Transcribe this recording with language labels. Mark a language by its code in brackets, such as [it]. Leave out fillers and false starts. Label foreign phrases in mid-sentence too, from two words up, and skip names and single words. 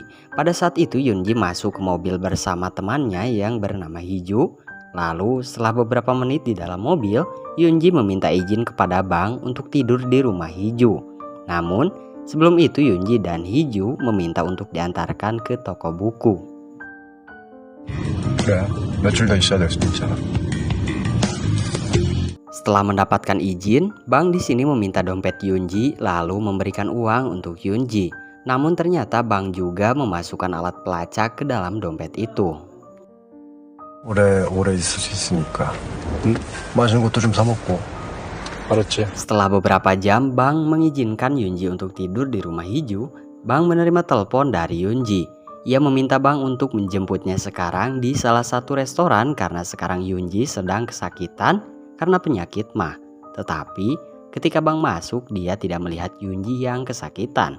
[id] Pada saat itu Yunji masuk ke mobil bersama temannya yang bernama Hiju. Lalu setelah beberapa menit di dalam mobil, Yunji meminta izin kepada Bang untuk tidur di rumah Hiju. Namun sebelum itu Yunji dan Hiju meminta untuk diantarkan ke toko buku. [ko] 그래, 며칠 더 있어야 될 수도 있잖아. [id] Setelah mendapatkan izin, Bang di sini meminta dompet Yunji lalu memberikan uang untuk Yunji. Namun ternyata Bang juga memasukkan alat pelacak ke dalam dompet itu. [ko] 오래 있을 수 있으니까. 맛있는 것도 좀 사 먹고. 알았지? [id] Setelah beberapa jam, Bang mengizinkan Yunji untuk tidur di rumah Hiju. Bang menerima telepon dari Yunji. Ia meminta Bang untuk menjemputnya sekarang di salah satu restoran karena sekarang Yunji sedang kesakitan karena penyakit mah. Tetapi ketika Bang masuk, dia tidak melihat Yunji yang kesakitan.